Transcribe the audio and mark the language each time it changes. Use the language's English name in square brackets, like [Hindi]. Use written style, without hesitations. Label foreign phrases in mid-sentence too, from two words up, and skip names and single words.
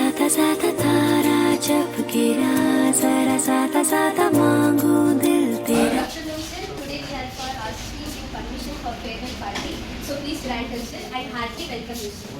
[Hindi] सा तारा जब गिरा जरा सा मांगू दिल तेरा. [English] Today we are for asking you permission for farewell party. So please grant us and heartily welcome you, sir.